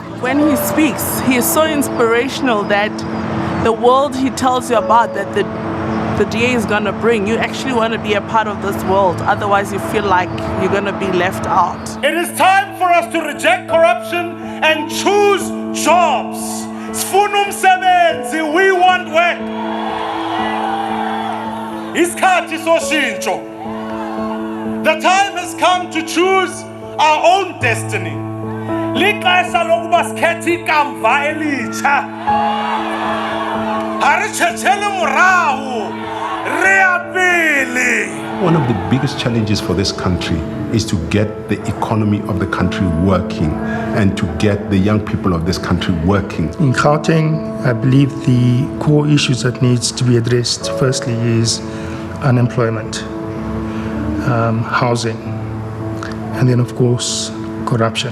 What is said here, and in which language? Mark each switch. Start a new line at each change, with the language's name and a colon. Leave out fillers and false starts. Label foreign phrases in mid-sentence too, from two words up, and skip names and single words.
English: When he speaks, he is so inspirational that the world he tells you about, that the DA is going to bring, you actually want to be a part of this world. Otherwise, you feel like you're going to be left out. It is time for us to reject corruption and choose jobs.
Xhosa: Sifuna umsebenzi,
English: we want work.
Zulu: Isikhathi soshintsho.
English: The time has come to choose our own destiny.
Xhosa: Lixesha lokuba sikhethe ikamva elitsha.
Southern Sotho: Arichechele morahu.
English: One of the biggest challenges for this country is to get the economy of the country working and to get the young people of this country working. In Gauteng, I believe the core issues that needs to be addressed firstly is unemployment, housing, and then of course corruption.